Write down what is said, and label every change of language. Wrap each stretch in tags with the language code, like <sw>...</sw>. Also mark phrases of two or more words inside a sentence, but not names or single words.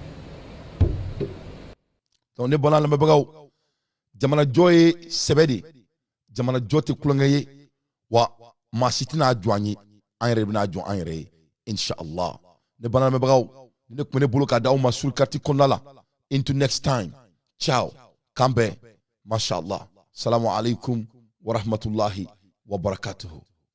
<bm>donc ne bɔra lamɛnbagaw jamana jɔ ye sɛbɛ de jamana jɔ tɛ kulonkɛ ye wa maa si tɛna jɔ an ye an yɛrɛ bɛna jɔ an yɛrɛ ye inshallah ne bɔra lamɛnbagaw ne tun bɛ ne bolo ka d'aw ma surkati kɔnɔna la</bm> <en>into next time</en> <bm>ciao kan bɛn mashallah</bm> <ar>السلام عليكم ورحمة الله وبركاته</ar>